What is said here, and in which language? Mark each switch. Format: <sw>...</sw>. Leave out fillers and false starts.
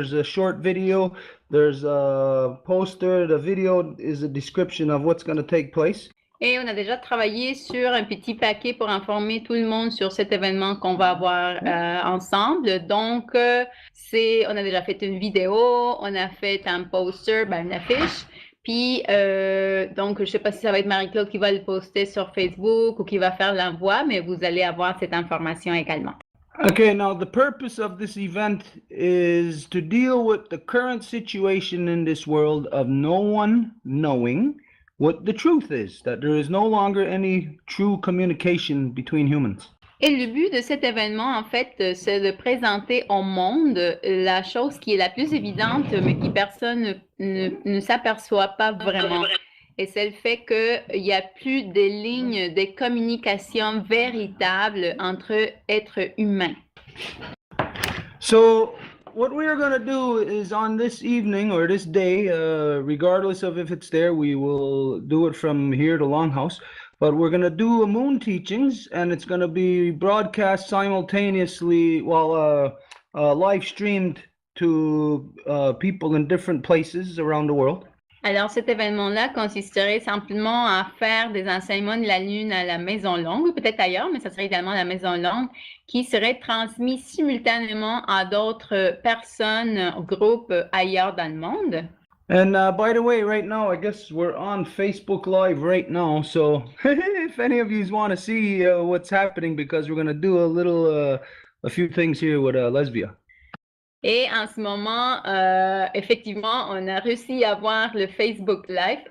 <en>There's a short video, there's a poster, the video is a description of what's going to take place.</en> <fr>Et on a déjà travaillé sur un petit paquet pour informer tout le monde sur cet événement qu'on va avoir ensemble. Donc, on a déjà fait une vidéo, on a fait un poster, une affiche. Puis, donc, je ne sais pas si ça va être Marie-Claude qui va le poster sur Facebook ou qui va faire l'envoi, mais vous allez avoir cette information également.</fr> <en>Okay, now the purpose of this event is to deal with the current situation in this world of no one knowing what the truth is, that there is no longer any true communication between humans.</en> <fr>Et le but de cet événement, en fait, c'est de présenter au monde la chose qui est la plus évidente, mais qui personne ne s'aperçoit pas vraiment. Et c'est le fait qu'il n'y a plus des lignes de communication véritables entre êtres humains.</fr> <en>So, what we are going to do is on this evening or this day, regardless of if it's there, we will do it from here to Longhouse. But we're going to do a moon teachings, and it's going to be broadcast simultaneously, live streamed to people in different places around the world.</en> <fr>Alors, cet événement-là consisterait simplement à faire des enseignements de la Lune à la Maison Longue, ou peut-être ailleurs, mais ça serait également la Maison Longue, qui serait transmis simultanément à d'autres personnes, groupes ailleurs dans le monde.</fr> <en>And by the way, right now, I guess we're on Facebook Live right now. So if any of you want to see what's happening, because we're going to do a few things here with Lesbia.</en> <fr>Et en ce moment, effectivement, on a réussi à voir le Facebook Live.</fr>